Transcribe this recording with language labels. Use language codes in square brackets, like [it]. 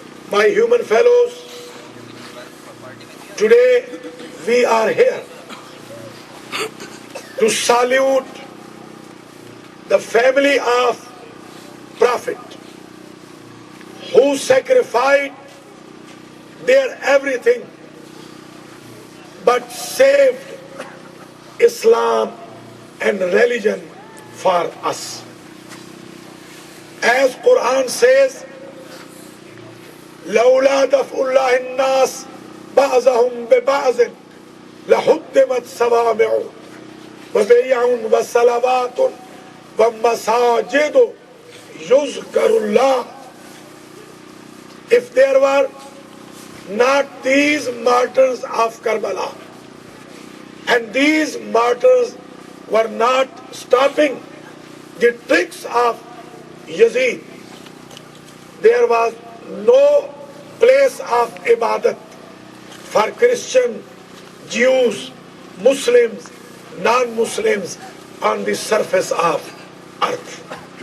[en] My human fellows, today we are here to salute the family of Prophet who sacrificed their everything but saved Islam and religion for us. As Quran says, [ar] لولا دفع الله الناس بعضهم ببعض لهدمت صوامع وبيع وصلوات ومساجد يذكر الله. [en] If there were not these martyrs of Karbala, and these martyrs were not stopping the tricks of Yazid, there was no place of ibadat for Christian, Jews, Muslims, non-Muslims on the surface of earth.